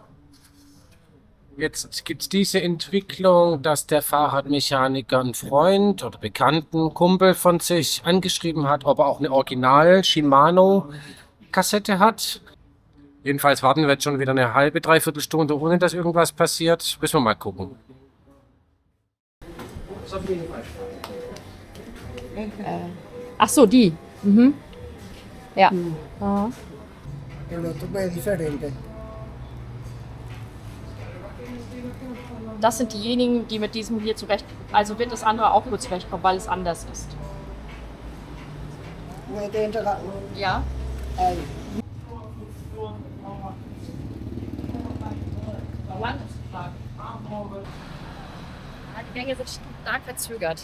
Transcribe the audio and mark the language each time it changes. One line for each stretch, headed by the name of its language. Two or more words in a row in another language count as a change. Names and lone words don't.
German: Jetzt gibt es diese Entwicklung, dass der Fahrradmechaniker einen Freund oder Bekannten, Kumpel von sich angeschrieben hat, ob er auch eine Original Shimano-Kassette hat. Jedenfalls warten wir jetzt schon wieder eine halbe, dreiviertel Stunde, ohne dass irgendwas passiert. Müssen wir mal gucken. Ach so, die. Mhm. Ja.
Spanish: El otro es diferente.
German: Das sind diejenigen, die mit diesem hier zurecht. Also wird das andere auch nur zurechtkommen, weil es anders ist. Ja. Die Gänge sind stark verzögert.